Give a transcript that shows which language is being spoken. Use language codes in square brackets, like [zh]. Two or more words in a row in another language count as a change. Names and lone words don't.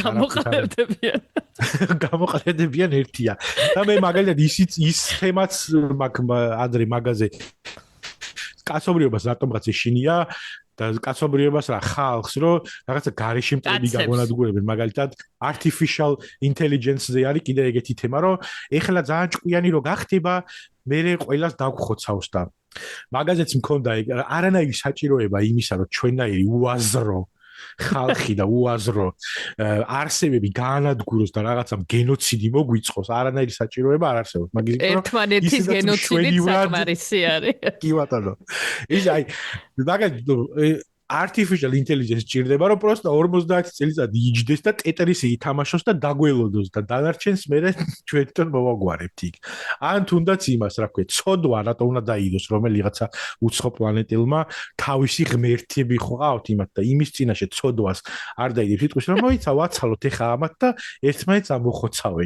[ka] მაგრამ გამოყენებიან ერთია და მე მაგალითად ის თემაც ადრე მაგაზე კაცობრიობას რატომღაც ეშინია და კაცობრიობას რა ხალხს რომ რაღაცა გარეშე მტრები გაგვანადგურებენ მაგალითად [en] artificial intelligence- [ka] ზე არის კიდე ეგეთი თემა რომ ეხლა ძალიან ჭკვიანი რომ გახდება მე ყველას დაგხოცავს და მაგაზეც მქონდა არანაირი საჭიროება იმისა რომ ჩვენნაირი უაზრო ხალხი და უაზრო არსებები გაანადგუროს და რაღაცა გენოციდი მოგვიწყოს არანაირი საჭიროება არ არსებობს მაგის ერთმანეთის გენოციდი საკმარისი არის კი ბატონო ის აი მაგალითად [en] artificial intelligence [ka] ჭირდება რომ პროსტა 50 წელიწადი იჯდეს და ტეტრისი ითამაშოს და დაგველოდოს და დანარჩენს მე ჩვენთან მოვაგვარებთ იქ ან თუნდაც იმას რა ქვია ცოდვა რატო უნდა დაიდოს რომელიღაცა უცხო პლანეტელმა თავისი ღმერთები ხوقავთ იმათ და იმის წინაშე ცოდვას არ დაიდებს სიტყვის რომ მოიცა ვაცალოთ ეხა ამათ და ერთმანეთს ამოხოცავენ